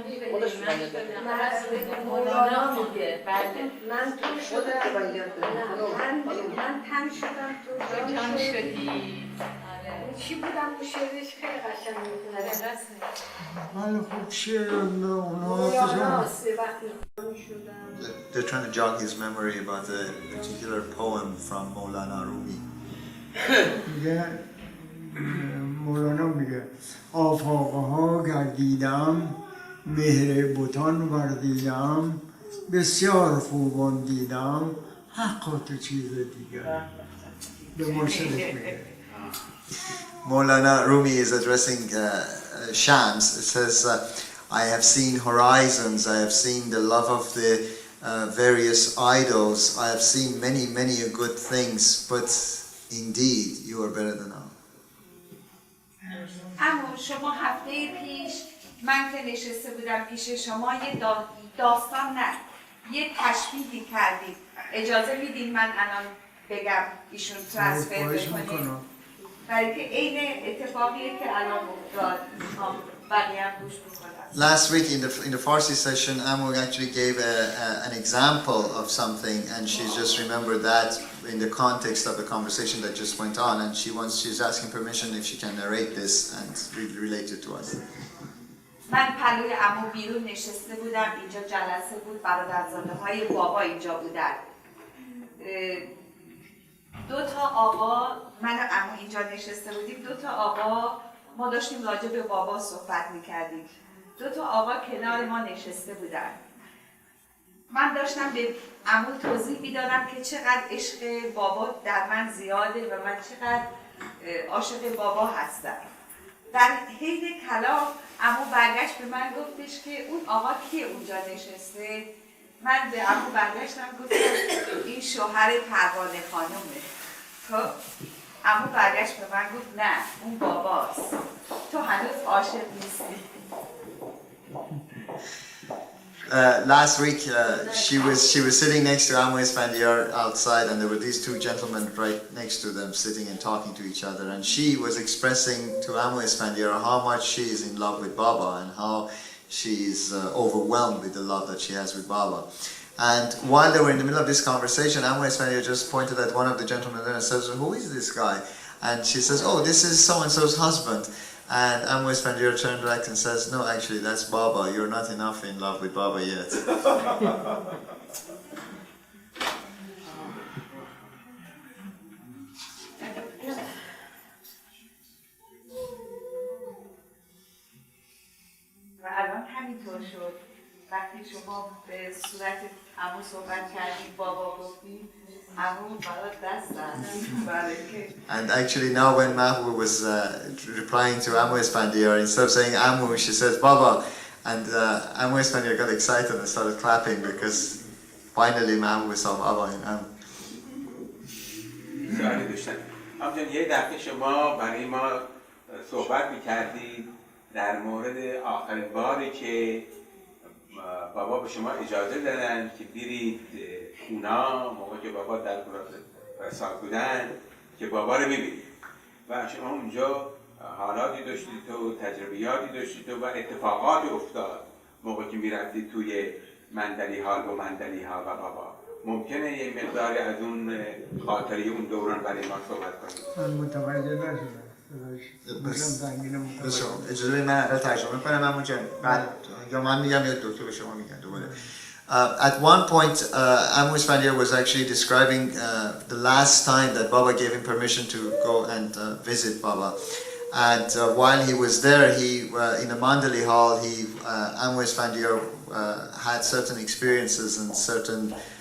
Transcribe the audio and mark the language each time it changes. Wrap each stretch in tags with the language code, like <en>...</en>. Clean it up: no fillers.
<fa>خودش باید من مولانا میگه بله من تو شدم من تن شدم تو جان شدی چی بودم اون شعرش خیلی قشنگ میکنه ولی خب شعر اونا</fa> <en>They're trying to jog his memory about a particular poem from Maulana Rumi.</en> <fa>میگه مولانا میگه آفاقها گردیدم مهر بتان وردیدم بسیار خوبان دیدم حقا تو چیز دیگر به مرشدش میگه</fa> <en>Maulana Rumi is addressing Shams. It says, I have seen horizons, I have seen the love of the various idols, I have seen many good things, but indeed you are better than all.</en> <fa>اما شما هفته پیش من که نشسته بودم پیش شما یه داستان نه یه تشبیهی کردید اجازه میدین من الان بگم ایشون ترانسفر بکنید برای که عین اتفاقیه که الان افتاد بقیه هم گوش بکنم.</fa> <en>Last week in the Farsi session, Amu actually gave an example of something, and she just remembered that in the context of the conversation that just went on, and she's asking permission if she can narrate this and relate it to us.</en> <fa>من پلوی عمو بیرون نشسته بودم اینجا جلسه بود برادرزاده های بابا اینجا بودن دو تا آقا من و عمو اینجا نشسته بودیم دو تا آقا ما داشتیم راجع به بابا صحبت میکردیم دو تا آقا کنار ما نشسته بودن من داشتم به عمو توضیح میدادم که چقدر عشق بابا در من زیاده و من چقدر عاشق بابا هستم در حین کلام عمو برگشت به من گفتش که اون آقا کیه اونجا نشسته من به عمو برگشتم گفتم این شوهر پروانه خانومه خب عمو برگشت به من گفت نه اون باباست تو هنوز عاشق نیستی</fa> <en>Last week she was sitting next to Amu Esfandiar outside, and there were these two gentlemen right next to them sitting and talking to each other, and she was expressing to Amu Esfandiar how much she is in love with Baba and how she is overwhelmed with the love that she has with Baba. And while they were in the middle of this conversation, Amu Esfandiar just pointed at one of the gentlemen there and says, who is this guy? And she says, oh, this is so-and-so's husband. And Amu Esfandiar turned back and says, no, actually, that's Baba. You're not enough in love with Baba yet.</en> <fa>و الان همینطور شد وقتی شما به صورت عمو صحبت کردید بابا گفتید عمو برات دست</fa> <en>And actually now when Mahu was replying to Amu Esfandiar, instead of saying Amu, she says Baba, and Amu Esfandiar got excited and started clapping because finally Mahu saw Baba in Amu.</en> <fa>سوالی داشتم همچنین یه دفعه شما برای ما صحبت میکردید در مورد آخرین باری که بابا به شما اجازه دادن که برید اونا موقع که بابا در رسال بودن که بابا رو ببینید و شما اونجا حالاتی داشتید و تجربیاتی داشتید و اتفاقات افتاد موقع که میرفتید توی مندلی حال و مندلی حال و بابا ممکنه یه مقداری از اون خاطره اون دوران برای ما صحبت کنید؟ من متوجه نشدم اجازه بدید من اول ترجمه کنم عمو جان بعد یا من میگم یا دکتر به شما میگن دوباره.</fa> <en>At one point, Amu Esfandiar was actually describing the last time that Baba gave him permission to go and visit Baba. And while he was there, in a Mandali hall, Amu Esfandiar had certain experiences and certain</en>